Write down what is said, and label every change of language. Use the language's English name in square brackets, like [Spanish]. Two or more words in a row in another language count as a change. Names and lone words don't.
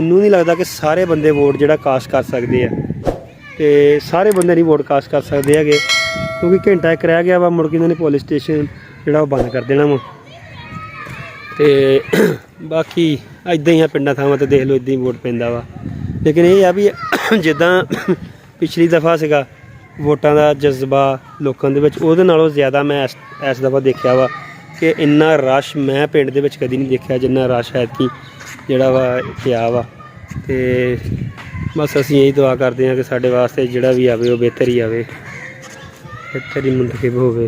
[Punjabi] ਮੈਨੂੰ ਨਹੀਂ ਲੱਗਦਾ ਕਿ ਸਾਰੇ ਬੰਦੇ ਵੋਟ ਜਿਹੜਾ ਕਾਸਟ ਕਰ ਸਕਦੇ ਆ, ਤੇ ਸਾਰੇ ਬੰਦੇ ਨਹੀਂ [English] vote cast [Punjabi] ਕਰ ਸਕਦੇ ਹੈਗੇ, ਕਿਉਂਕਿ ਘੰਟਾ ਇੱਕ ਰਹਿ ਗਿਆ ਵਾ, ਮੁੜ ਕੇ ਇਨ੍ਹਾਂ ਨੇ [English] police station [Punjabi] ਜਿਹੜਾ ਬੰਦ ਕਰ ਦੇਣਾ ਵਾ। ਤੇ ਬਾਕੀ ਇੱਦਾਂ ਹੀ ਆ ਪਿੰਡਾਂ ਥਾਵਾਂ ਤੇ ਦੇਖ ਲੋ ਇੱਦਾਂ ਹੀ ਵੋਟ ਪੈਂਦਾ ਵਾ। ਲੇਕਿਨ ਯੇ ਆ ਭੀ ਜਿੱਦਾਂ ਪਿਛਲੀ ਦਫ਼ਾ ਸੀਗਾ ਵੋਟਾਂ ਦਾ ਜਜ਼ਬਾ ਲੋਕਾਂ ਦੇ ਵਿੱਚ ਉਹਦੇ ਨਾਲੋਂ ਜ਼ਿਆਦਾ ਮੈਂ ਇਸ ਦਫਾ ਦੇਖਿਆ ਵਾ ਕਿ ਇੰਨਾ ਰਸ਼ ਮੈਂ ਪਿੰਡ ਦੇ ਵਿੱਚ ਕਦੀ ਨਹੀਂ ਦੇਖਿਆ ਜਿੰਨਾ ਰਸ਼ ਐਤਕੀ ਜਿਹੜਾ ਵਾ ਪਿਆ ਵਾ। ਅਤੇ ਬਸ ਅਸੀਂ ਇਹੀ ਦੁਆ ਕਰਦੇ ਹਾਂ ਕਿ ਸਾਡੇ ਵਾਸਤੇ ਜਿਹੜਾ ਵੀ ਆਵੇ ਉਹ ਬਿਹਤਰ ਹੀ ਆਵੇ, ਬਿਹਤਰ ਹੀ ਮੁੰਤਖਬ ਹੋਵੇ।